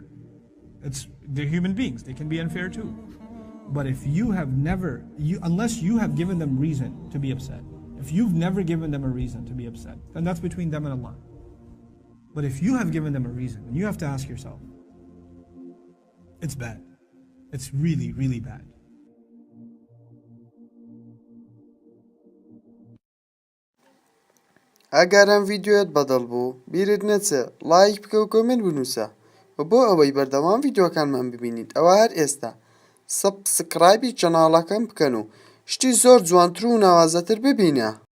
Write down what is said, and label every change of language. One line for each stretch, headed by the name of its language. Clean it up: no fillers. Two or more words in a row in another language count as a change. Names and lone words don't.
English: They're human beings, they can be unfair too. But if you have never, unless you have given them reason to be upset, if you've never given them a reason to be upset, then that's between them and Allah. But if you have given them a reason, then you have to ask yourself, it's bad. It's really, really bad.
Central Kurdish: ئەگەرم ڤیدیۆیەت بەدڵ بوو بیرت نەچێ لایک بکە و کۆمنت بنووسە و بۆ ئەوەی بەردەوام ڤیدیۆکانمان ببینیت ئەوە هەر ئێستا سەبسکرایبی چەناڵەکەم بکەن و شتی زۆر جوانتر و ناوازەتر ببینە.